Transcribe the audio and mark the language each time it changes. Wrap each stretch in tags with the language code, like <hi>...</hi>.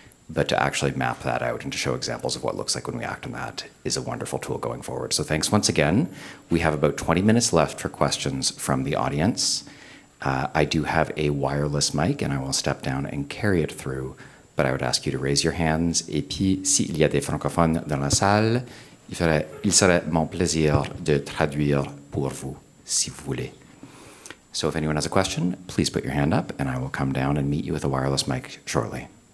<en>But to actually map that out and to show examples of what it looks like when we act on that is a wonderful tool going forward. So thanks once again. We have about 20 minutes left for questions from the audience. I do have a wireless mic, and I will step down and carry it through. But I would ask you to raise your hands.</en> <fr>Et puis, s'il y a des francophones dans la salle, il serait mon plaisir de traduire pour vous, si vous voulez.</fr> <en>So if anyone has a question, please put your hand up, and I will come down and meet you with a wireless mic shortly.</en>